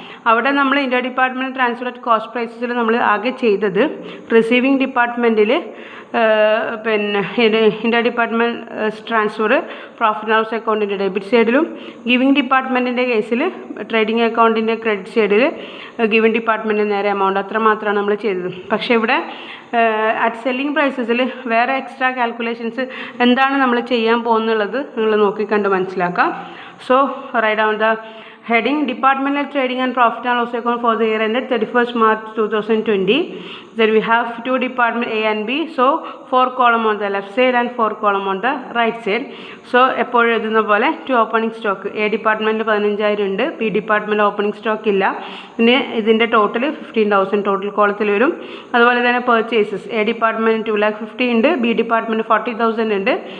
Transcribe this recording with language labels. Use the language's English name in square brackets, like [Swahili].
[Malayalam] അവിടെ നമ്മൾ India departmental transfer at cost പ്രൈസസിൽ നമ്മൾ ആകെ ചെയ്തത് റിസീവിംഗ് ഡിപ്പാർട്ട്മെൻറ്റിൽ പിന്നെ India department transfer profit and loss അക്കൗണ്ടിൻ്റെ ഡെബിറ്റ് സൈഡിലും, ഗിവിംഗ് ഡിപ്പാർട്ട്മെൻറ്റിൻ്റെ കേസിൽ ട്രേഡിംഗ് അക്കൗണ്ടിൻ്റെ ക്രെഡിറ്റ് സൈഡിൽ ഗിവിംഗ് ഡിപ്പാർട്ട്മെൻറ്റിന് നേരെ എമൗണ്ട്, അത്ര മാത്രമാണ് നമ്മൾ ചെയ്തത്. പക്ഷേ ഇവിടെ അറ്റ് സെല്ലിംഗ് പ്രൈസസിൽ വേറെ എക്സ്ട്രാ കാൽക്കുലേഷൻസ് എന്താണ് നമ്മൾ ചെയ്യാൻ പോകുന്നുള്ളത് നിങ്ങൾ നോക്കിക്കണ്ട് മനസ്സിലാക്കാം. [English] So write down the Heading Departmental Trading and Profit and Loss Account for the year ended 31st March 2020. Then we have two department A and B. So 4 column on the left side and 4 column on the right side. [Malayalam] So എപ്പോഴും എഴുതുന്ന പോലെ to opening stock A ഡിപ്പാർട്ട്മെൻറ്റിൽ 15,000 ഉണ്ട്, B ഡിപ്പാർട്ട്മെൻറ്റിൽ opening stock ഇല്ല. പിന്നെ ഇതിൻ്റെ total 15,000 total കോളത്തിൽ വരും. അതുപോലെ തന്നെ പർച്ചേസസ് എ ഡിപ്പാർട്ട്മെൻറ്റ് 250,000 ഉണ്ട്, ബി ഡിപ്പാർട്ട്മെൻറ്റ് 40,000 ഉണ്ട്.